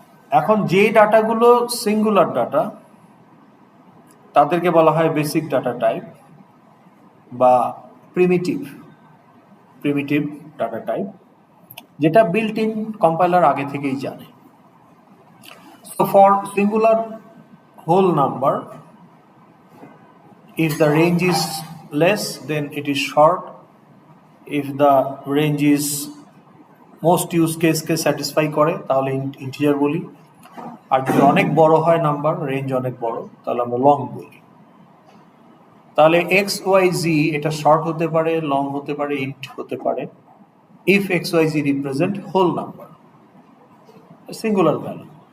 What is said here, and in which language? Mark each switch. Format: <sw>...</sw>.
<bn>এখন যে ডাটাগুলো সিঙ্গুলার ডাটা তাদেরকে বলা হয় বেসিক ডাটা টাইপ বা প্রিমিটিভ ডাটা টাইপ, যেটা বিল্ট ইন কম্পাইলার আগে থেকেই জানে।</bn> <en>So for singular whole number, if the range is less, then it is short. If the range is most use case</en> <bn>K satisfy করে তাহলে integer বলি। আর যদি অনেক বড় হয় নাম্বার, রেঞ্জ অনেক বড়, তাহলে আমরা লং বলি। তাহলে এক্স ওয়াই জি এটা শর্ট হতে পারে, লং হতে পারে, ইন্ট হতে পারে।</bn> <en>If x y z represent whole number, singular value.</en>